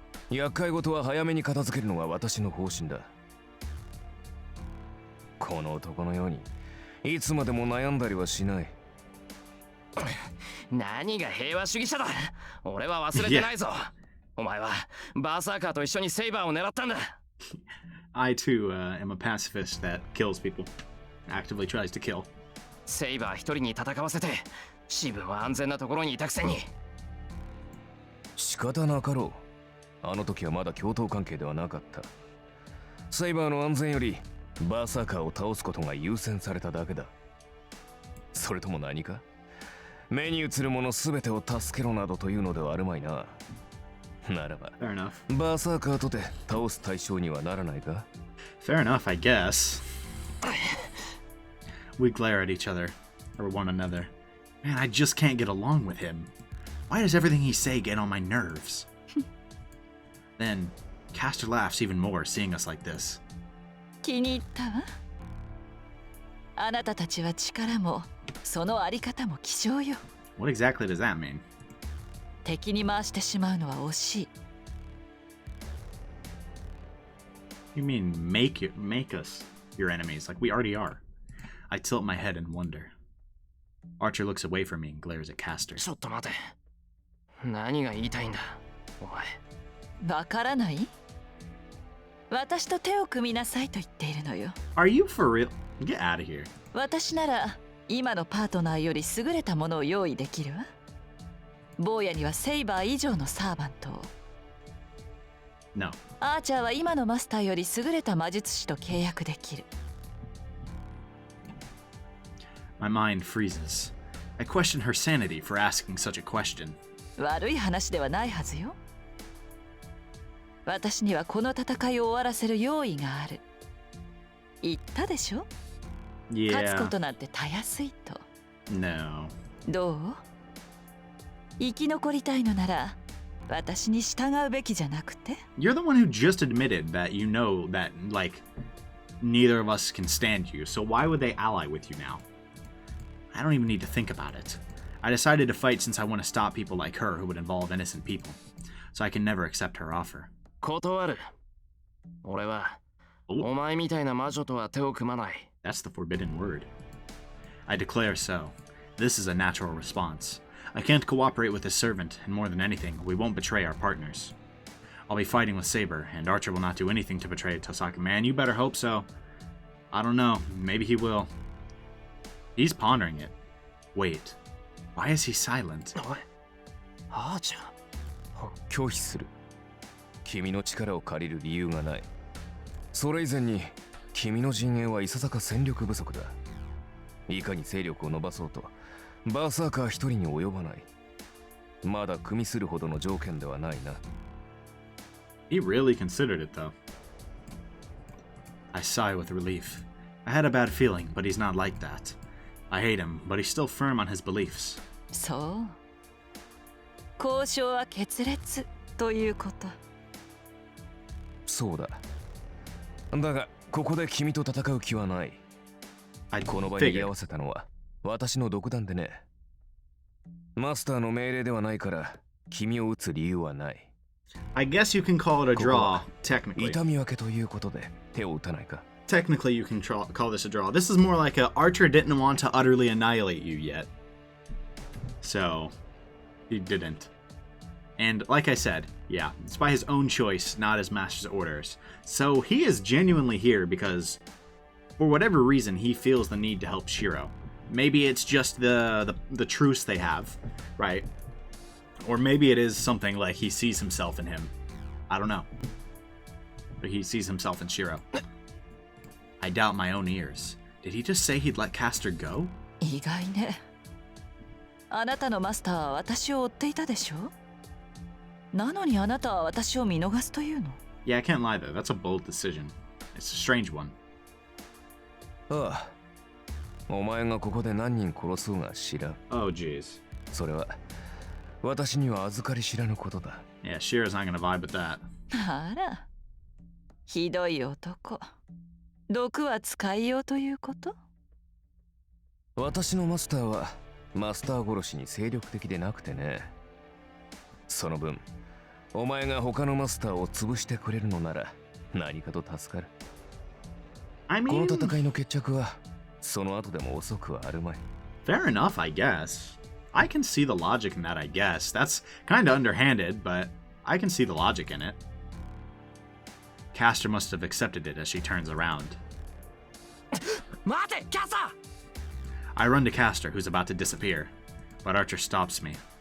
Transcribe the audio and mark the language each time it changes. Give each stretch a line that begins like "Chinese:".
Japanese: 厄介事は早めに片付けるのが私の方針だ。この男のようにいつまでも悩んだりはしない。何が平和主義者だ。俺は忘れてないぞ。お前はバーサーカーと一緒にセイバーを狙ったんだ。
English: I too am a pacifist that kills people. Actively tries to kill.
Japanese: セイバー一人に戦わせて、自分は安全なところにいたくせに。仕方なかろう。あの時はまだ共闘関係ではなかった。セイバーの安全よりバーサーカーを倒すことが優先されただけだ。それとも何か？目に映るものすべてを助けろなどというのではあるまいな。ならば、
English: Fair enough.
Japanese: バーサーカーとて倒す対象にはならないか？
English: Fair enough, I guess. We glare at each other, or one another. Man, I just can't get along with him. Why does everything he say get on my nerves? Then, Castor laughs even more seeing us like this.
Japanese: 気に入ったわ。あなたたちは力もそのあり方も希少よ。
English: What exactly does that mean?
Japanese: 敵に回してしまうのは惜しい。
English: You mean make us your enemies, like we already are? I tilt my head in wonder. Archer looks away from me and glares at Caster.
Japanese: ちょっと待て。何が言いたいんだお前。わからない？私と手を組みなさいと言っているのよ。
English: Are you for real? Get out of here.
Japanese: 私なら今のパートナーより優れたものを用意できるわ。坊やにはセイバー以上のサーバントを。
English: No.
Japanese: アーチャーは今のマスターより優れた魔術師と契約できる。
English: My mind freezes. I question her sanity for asking such a question.
Japanese: 悪い話ではないはずよ。私にはこの戦いを終わらせる用意がある。言ったでしょ？勝つこ
English: Yeah.
Japanese: となんてたやすいと。
English: No.
Japanese: どう？生き残りたいのなら私に従うべきじゃなくて？
English: You're the one who just admitted that you know that, like, neither of us can stand you, so why would they ally with you now? I don't even need to think about it. I decided to fight since I want to stop people like her who would involve innocent people, so I can never accept her offer.
Japanese: 断る。俺は
English: Oh,
Japanese: お前みたいな魔女とは手を組まない。
English: that's the forbidden word. I declare so. This is a natural response. I can't cooperate with this servant, and more than anything, we won't betray our partners. I'll be fighting with Saber, and Archer will not do anything to betray Tosaka. Man, you better hope so. I don't know. Maybe he will. He's pondering it. Wait. Why is he silent?
Japanese: おい、あーちゃん。拒否する。君の力を借りる理由がない。それ以前に君の陣営はいささか戦力不足だ。いかに勢力を伸ばそうとバーサーカー一人に及ばない。まだ組みするほどの条件ではないな。
English: He really considered it, though. I sigh with relief. I had a bad feeling, but he's not like that. I hate him, but he's still firm on his beliefs.
Japanese: そう。交渉は決裂ということ。そうだ。だがここで君と戦う気はない。
English: I
Japanese: この場に居
English: figured.
Japanese: 合わせたのは私の独断でね。マスターの命令ではないから君を撃つ理由はない。
English: I guess you can call it a draw,
Japanese: ここは
English: technically.
Japanese: 痛み分けということで手を打たないか。
English: Technically, you can call this a draw. This is more like a Archer didn't want to utterly annihilate you yet. So, he didn't. And like I said, yeah, it's by his own choice, not his master's orders. So he is genuinely here because, for whatever reason, he feels the need to help Shiro. Maybe it's just the truce they have, right? Or maybe it is something like he sees himself in him. I don't know. But he sees himself in Shiro. I doubt my own ears. Did he just say he'd let Caster go?
Japanese: 意外ね。あなたのマスターは私を追っていたでしょ？なのにあなたは私を見逃すというの？
English: Yeah, I can't lie though. That's a bold decision. It's a strange one.
Japanese: ああ、お前がここで何人殺そうが知らん。
English: Oh, jeez.
Japanese: それは私には預かり知らぬことだ。
English: Yeah, Shira's not gonna vibe with that.
Japanese: あら、ひどい男。毒は使いようということ？私のマスターはマスター殺しに精力的でなくてね。その分、お前が他のマスターを潰してくれるのなら何かと助かる。
English: I
Japanese: この
English: mean,
Japanese: 戦いの決着はその後でも遅くはあるまい。
English: fair enough, I guess. I can see the logic in that, I guess. That's kind of underhanded, but I can see the logic in it. Caster must have accepted it as she turns around.
Japanese: 待て、キャサ
English: I run to Caster, who's about to disappear, but Archer stops me.